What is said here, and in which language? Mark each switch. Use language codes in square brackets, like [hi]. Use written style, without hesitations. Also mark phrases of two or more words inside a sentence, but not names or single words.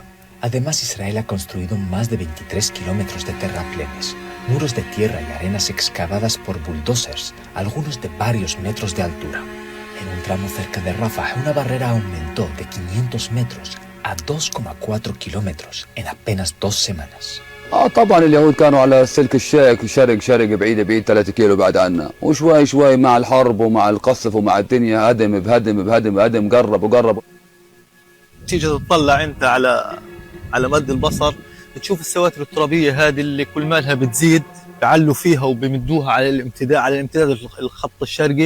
[es] Además, Israel ha construido más de 23 kilómetros de terraplenes, muros de tierra y arenas excavadas por bulldozers, algunos de varios metros de altura. En un tramo cerca de Rafah, una barrera aumentó de 500 metros a 2,4 kilómetros en apenas 2 semanas. [ar] طبعا اليهود كانوا على السلك الشائك شرق بعيد 3 كيلو بعد عنا وشوي مع الحرب ومع القصف ومع الدنيا هدم بهدم قرب تيجي تطلع انت على مد البصر تشوف السواتر الترابيه هذه اللي كل مالها بتزيد بعلوا فيها وبمدوها على الامتداد الخط الشرقي.